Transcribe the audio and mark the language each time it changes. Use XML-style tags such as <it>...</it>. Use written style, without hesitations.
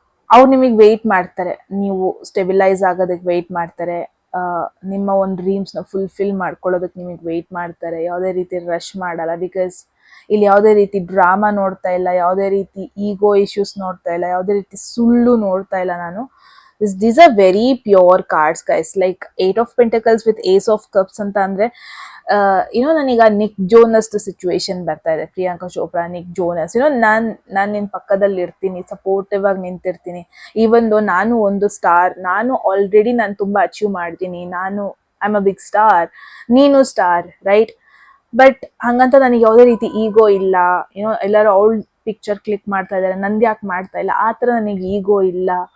<kn>ಅವ್ರು ನಿಮಗೆ ವೆಯ್ಟ್ ಮಾಡ್ತಾರೆ, ನೀವು ಸ್ಟೆಬಿಲೈಸ್ ಆಗೋದಕ್ಕೆ ವೆಯ್ಟ್ ಮಾಡ್ತಾರೆ, ನಿಮ್ಮ ಒಂದು ಡ್ರೀಮ್ಸ್ನ ಫುಲ್ಫಿಲ್ ಮಾಡ್ಕೊಳ್ಳೋದಕ್ಕೆ ನಿಮಗೆ ವೆಯ್ಟ್ ಮಾಡ್ತಾರೆ. ಯಾವುದೇ ರೀತಿ ರಶ್ ಮಾಡಲ್ಲ. ಬಿಕಾಸ್ ಇಲ್ಲಿ ಯಾವುದೇ ರೀತಿ ಡ್ರಾಮಾ ನೋಡ್ತಾ ಇಲ್ಲ, ಯಾವುದೇ ರೀತಿ ಈಗೋ ಇಶ್ಯೂಸ್ ನೋಡ್ತಾ ಇಲ್ಲ, ಯಾವುದೇ ರೀತಿ ಸುಳ್ಳು ನೋಡ್ತಾ ಇಲ್ಲ ನಾನು.</kn> <en>these are very pure cards guys, like 8 of Pentacles with Ace of Cups</en> <kn>ಅಂತ ಅಂದ್ರೆ ನನೀಗ ನಿಕ್ ಜೋನಸ್ ಸಿಚುವೇಶನ್ ಬರ್ತಾ ಇದೆ. ಪ್ರಿಯಾಂಕಾ ಚೋಪ್ರಾ, ನಿಕ್ ಜೋನಸ್, ನಾನ್ ನಿನ್ ಪಕ್ಕದಲ್ಲಿ ಇರ್ತೀನಿ, ಸಪೋರ್ಟಿವ್ ಆಗಿ ನಿಂತಿರ್ತೀನಿ. ಈವನ್ ದೋ ನಾನು ಒಂದು ಸ್ಟಾರ್, ನಾನು ಆಲ್ರೆಡಿ ನಾನು ತುಂಬಾ ಅಚೀವ್ ಮಾಡ್ತೀನಿ,</kn> <en>I am a big star,</en> <kn>ನೀನು ಸ್ಟಾರ್, ರೈಟ್? ಬಟ್ ಹಂಗಂತ ನನಗೆ ಯಾವುದೇ ರೀತಿ ಈಗೋ ಇಲ್ಲ. ಎಲ್ಲರೂ ಅವಳ ಪಿಕ್ಚರ್ ಕ್ಲಿಕ್ ಮಾಡ್ತಾ ಇದಾರೆ, ನಂದು ಯಾಕೆ ಮಾಡ್ತಾ ಇಲ್ಲ, ಆ ಥರ ನನಗೆ ಈಗೋ ಇಲ್ಲ.</kn>